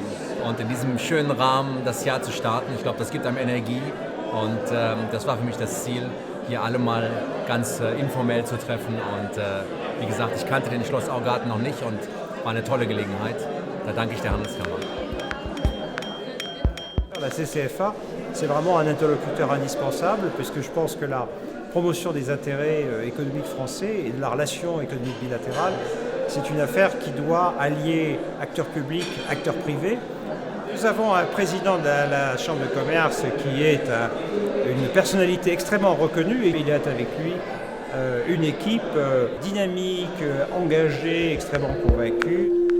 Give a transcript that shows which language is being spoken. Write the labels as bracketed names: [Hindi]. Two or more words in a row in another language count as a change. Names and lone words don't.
[German] Und in diesem schönen Rahmen das Jahr zu starten, ich glaube, das gibt einem Energie und das war für mich das Ziel, hier alle mal ganz informell zu treffen und wie gesagt, ich kannte den Schloss Augarten noch nicht und war eine tolle Gelegenheit. Da danke ich der Handelskammer. [French] La CCFA, c'est vraiment un interlocuteur indispensable puisque je pense que la promotion des intérêts économiques français et de la relation économique bilatérale, c'est une affaire qui doit allier acteurs publics, acteurs privés. Nous avons un président de la Chambre de commerce qui est une personnalité extrêmement reconnue et il est avec lui une équipe dynamique, engagée, extrêmement convaincue.